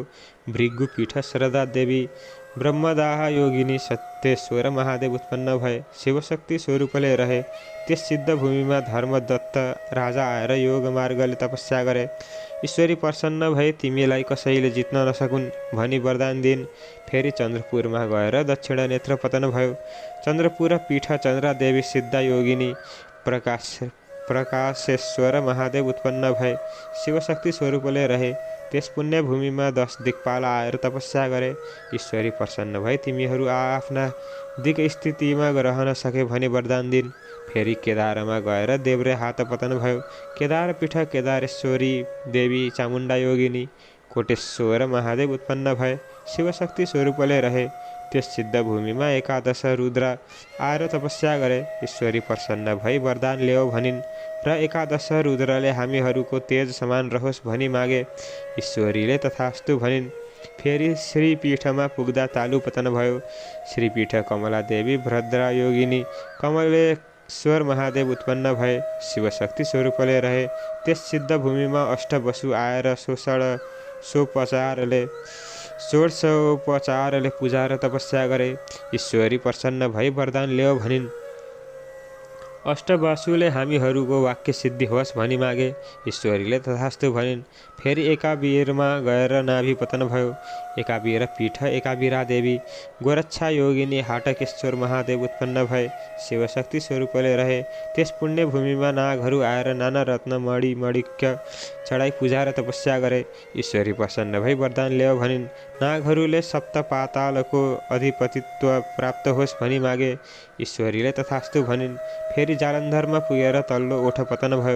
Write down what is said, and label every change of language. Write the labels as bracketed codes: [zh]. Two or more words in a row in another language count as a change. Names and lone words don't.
[ne] भृगु पीठ श्रद्धा देवी ब्रह्मदाह योगिनी सत्येश्वर महादेव उत्पन्न भए शिवशक्ति स्वरूपले रहे। त्यस सिद्ध भूमिमा धर्मदत्त राजा आएर योग मार्गले तपस्या गरे। ईश्वरी प्रसन्न भए तिमीलाई कसैले जित्न नसकुन् भनी वरदान दिइन्। फेरि चन्द्रपुरमा गएर दक्षिण नेत्र पतन भयो। चन्द्रपुर पीठ चन्द्रादेवी सिद्धा योगिनी प्रकाशेश्वर महादेव उत्पन्न भए शिवशक्ति स्वरूपले रहे। त्यस पुण्य भूमिमा 10 दिक्पाल आएर तपस्या गरे। ईश्वरी प्रसन्न भए तिमीहरू आफ्ना दिक स्थितिमा रहन सके भनी वरदान दिइन्। फेरि केदारमा गएर देब्रे हात पतन भयो। केदार पीठ केदारेश्वरी देवी चामुण्डा योगिनी कोटेश्वर महादेव उत्पन्न भए शिवशक्ति स्वरूपले रहे। त्यस सिद्ध भूमिमा 11 रुद्र आएर तपस्या गरे। ईश्वरी प्रसन्न भई वरदान ल्याऊ भनिन् र 11 रुद्रले हामीहरूको तेज समान रहोस् भनी मागे। ईश्वरीले तथास्तु भनिन्। फेरि श्रीपीठमा पुग्दा तालु पतन भयो। श्रीपीठ कमला देवी भद्रा योगिनी कमलेश्वर महादेव उत्पन्न भए शिवशक्ति स्वरूपले रहे। त्यस सिद्ध भूमिमा अष्टवसु आएर षोडशोपचारले पूजा र तपस्या गरे। ईश्वरी प्रसन्न भई वरदान ल्याऊ भनिन्। अष्टवसुले हामीहरूको वाक्य सिद्धि होस् भनी मागे। ईश्वरीले तथास्तु भनिन्। फेरि एकावीरमा गएर नाभि पतन भयो। एकावीर पीठ एकावीरा देवी गोरक्षा योगिनी हाटकेश्वर महादेव उत्पन्न भए। शिवशक्ति स्वरूपले रहे। त्यस पुण्य भूमिमा नागहरू आएर नाना रत्न मणि मणिक्य चढाई पूजा र तपस्या गरे। ईश्वरी प्रसन्न भई वरदान ल्याऊ भनिन्। नागहरूले सप्त पातालको अधिपतित्व प्राप्त होस् भनी मागे। ईश्वरीले तथास्तु भनिन्। फेरि जालन्धरमा पुगेर तल्लो ओठ पतन भयो।